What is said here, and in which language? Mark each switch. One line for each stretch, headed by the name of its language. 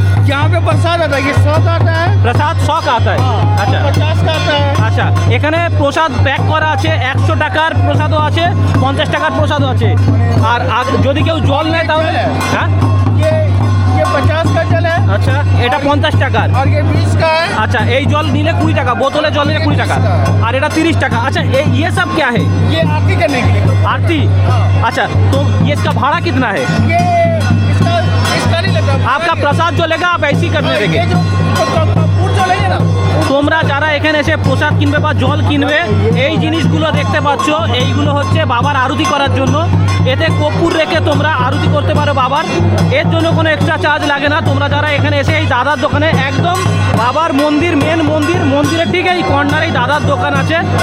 Hindi: यहाँ पे प्रसाद आता है, ये 100 का आता है, প্রসাদ 100 का आता है। আচ্ছা 50 का आता है।
Bangla: আচ্ছা, এখানে প্রসাদ প্যাক করা আছে, 100 টাকার প্রসাদও আছে, 50 টাকার প্রসাদও আছে। আর যদি কেউ জল নেয় তাহলে হ্যাঁ,
Hindi: ये 50 का जल है,
Bangla: আচ্ছা এটা 50 টাকার।
Hindi: और ये 20 का है।
Bangla: আচ্ছা এই জল নিলে 20 টাকা, বোতলে জল নিলে 20 টাকা, আর এটা 30 টাকা।
Hindi: अच्छा ये सब क्या है? ये आरती करने के लिए। आरती। अच्छा तो ये इसका भाड़ा कितना है? ये इसका नहीं लगता। आपका प्रसाद जो लेगा आप ऐसे ही करने देंगे। ये जो कपूर जो लेंगे ना,
Bangla: তোমরা যারা এখানে এসে প্রসাদ কিনবে বা জল কিনবে, এই জিনিসগুলো দেখতে পাচ্ছ, এইগুলো হচ্ছে বাবার আরতি করার জন্য। এতে কর্পূর রেখে তোমরা আরতি করতে পারো বাবার, এর জন্য কোনো এক্সট্রা চার্জ লাগে না। তোমরা যারা এখানে এসে এই দাদার দোকানে একদম বাবার মন্দির, মেন মন্দিরের ঠিক এই কর্নারে দাদার দোকান আছে।